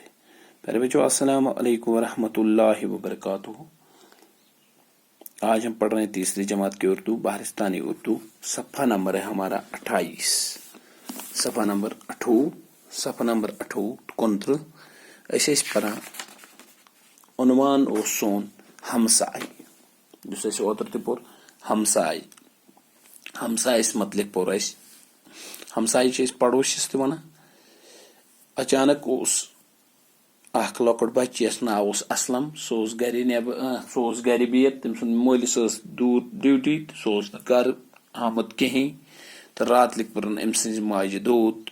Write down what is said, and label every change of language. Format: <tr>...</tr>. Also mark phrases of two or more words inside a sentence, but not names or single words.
<ur>پیارے بچوں، السلام علیکم ورحمۃ اللہ وبرکاتہ. آج ہم پڑھ رہے ہیں تیسری جماعت کی اردو، بہارستانی اردو. صفحہ نمبر ہے ہمارا 28. صفحہ نمبر 28</ur> <ks>ایسے پڑھان عنوان اوس سون ہمسائے، جس اَسہِ اوترٕ تہِ پوٚر ہمسائے. ہمسایس متعلق پوٚر اَسہِ. ہمسایہِ چھِ أسۍ پڑوسِس تہِ وَنان. اچانک اوس اکھ لۄکُٹ بچہِ یس ناو اوس اسلم. سُہ اوس گرِ بِہِتھ، تٔمۍ سُنٛد مٲلِس ٲس دوٗر ڈیوٹی تہٕ سُہ اوس نہٕ گرٕ آمُت کِہینۍ تہٕ راتلِکۍ پٔرٕن أمۍ سٕنٛزِ ماجہِ دود.</ks>